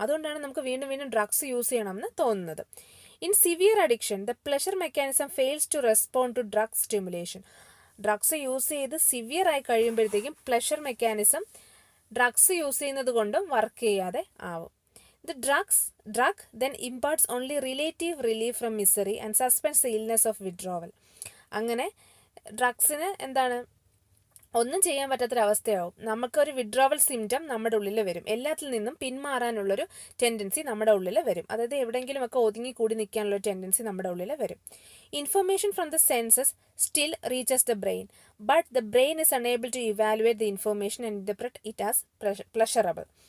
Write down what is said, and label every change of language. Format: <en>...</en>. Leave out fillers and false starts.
<ml>അതുകൊണ്ടാണ് നമുക്ക് വീണ്ടും വീണ്ടും ഡ്രഗ്സ് യൂസ് ചെയ്യണമെന്ന് തോന്നുന്നത്.</ml> <en>In severe addiction the pleasure mechanism fails to respond to drug stimulation.</en> <ml>Drugs use ചെയ്ത് സിവിയർ ആയി കഴിയുമ്പോഴത്തേക്കും പ്ലഷർ മെക്കാനിസം ഡ്രഗ്സ് യൂസ് ചെയ്യുന്നത് കൊണ്ടും വർക്ക് ചെയ്യാതെ ആവും.</ml> <en>The drug then imparts only relative relief from misery and suspends the illness of withdrawal.</en> <ml>അങ്ങനെ ഡ്രഗ്സിന് എന്താണ്, ഒന്നും ചെയ്യാൻ പറ്റാത്തൊരവസ്ഥയാവും. നമുക്കൊരു വിഡ്രോവൽ സിംറ്റം നമ്മുടെ ഉള്ളിൽ വരും. എല്ലാത്തിൽ നിന്നും പിന്മാറാനുള്ളൊരു ടെൻഡൻസി നമ്മുടെ ഉള്ളിൽ വരും. അതായത് എവിടെയെങ്കിലുമൊക്കെ ഒതുങ്ങി കൂടി നിൽക്കാനുള്ള ടെൻഡൻസി നമ്മുടെ ഉള്ളിൽ വരും.</ml> <en>Information from the senses still reaches the brain, but the brain is unable to evaluate the information and interpret it as pleasurable.</en>